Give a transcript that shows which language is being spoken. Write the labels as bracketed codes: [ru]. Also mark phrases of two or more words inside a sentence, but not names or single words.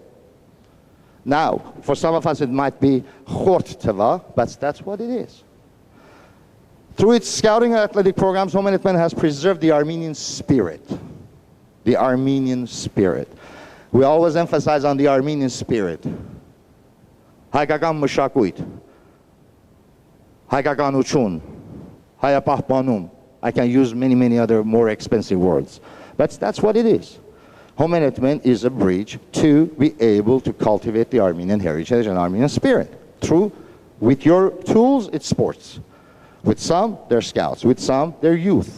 [en] Now, for some of us it might be Khort Teva, but that's what it is. Through its scouting and athletic programs, Homenetmen has preserved the Armenian spirit. The Armenian spirit. We always emphasize on the Armenian spirit. [hy] Հայկական մշակույթ, հայկականություն, հայապահպանում. [en] I can use many other more expensive words. But that's what it is. Homenetmen is a bridge to be able to cultivate the Armenian heritage and Armenian spirit. With your tools, it's sports. With some, they're scouts. With some, they're youth.